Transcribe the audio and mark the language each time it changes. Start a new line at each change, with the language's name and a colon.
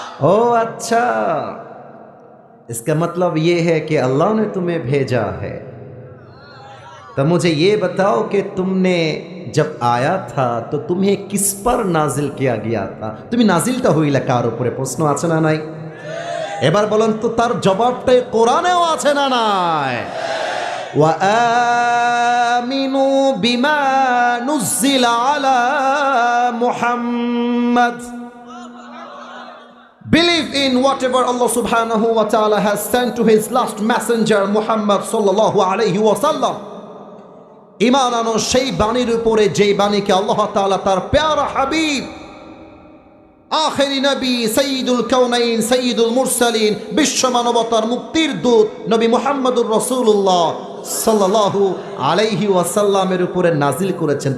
Hindi: ओ अच्छा, इसका मतलब ये है कि अल्लाह ने तुम्हें भेजा है। तो मुझे ये बताओ कि तुमने जब आया था तो तुम्हें किस पर नाजिल किया गया था?
Bangla: तुम्हें नाजिलটা হইলা কার উপরে? প্রশ্ন আছে না নাই? এবার বলেন তো তার জবাবটাই কোরআনেও আছে না নাই?
Arabic: ওয়া আমিনু বিমা নুজিলা আলা মুহাম্মদ।
English: Believe in whatever Allah subhanahu wa ta'ala has sent to his last messenger Muhammad sallallahu alayhi wa sallam.
Bangla: ইমান আনো সেই বাণীর উপরে যেই বাণীকে আল্লাহ তাআলা তার প্যারা হাবিব, আখেরি নবী, সাইয়্যিদুল কাউনাইন, সাইয়্যিদুল মুরসালিন, বিশ্ব মানবতার মুক্তির দূত নবী মুহাম্মদুর রাসূলুল্লাহ সাল্লাল্লাহু আলাইহি ওয়াসাল্লামের উপরে নাজিল করেছেন।